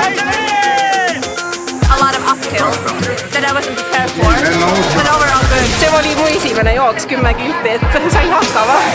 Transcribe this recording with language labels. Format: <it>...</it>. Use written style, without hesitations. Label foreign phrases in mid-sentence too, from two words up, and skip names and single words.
<en>A lot of uphills that I wasn't prepared for, but overall good.</en> <et>See oli mu esimene jooks 10 kilti, et sain hakkama.</et>